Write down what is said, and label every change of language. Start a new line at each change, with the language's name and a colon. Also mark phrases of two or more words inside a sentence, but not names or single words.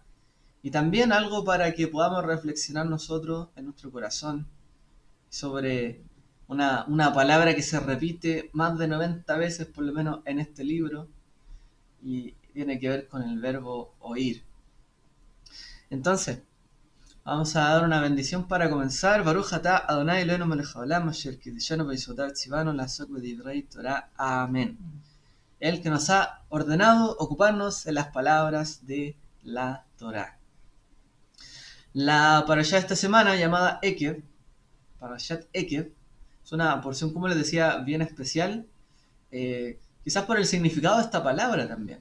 Spanish: Y también algo para que podamos reflexionar nosotros en nuestro corazón sobre una palabra que se repite más de 90 veces por lo menos en este libro y tiene que ver con el verbo oír. Entonces, vamos a dar una bendición para comenzar.
Hebrew: ברוך אתה אדוני אלוהינו מלך העולם אשר קדשנו במצוותיו וציוונו לעסוק בדברי תורה.
Spanish: Amén. El que nos ha ordenado ocuparnos en las palabras de la Torah. La parashá de esta semana llamada Ekev, Parashat Ekev, es una porción, como les decía, bien especial. Quizás por el significado de esta palabra también.